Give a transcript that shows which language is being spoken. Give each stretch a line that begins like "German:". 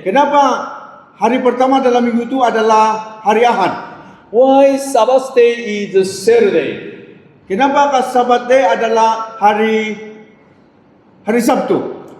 Malay: Kenapa hari pertama dalam minggu itu adalah hari Ahad?
English: Why Sabbath day is a Saturday?
Malay: Kenapa Sabat day adalah hari Sabtu?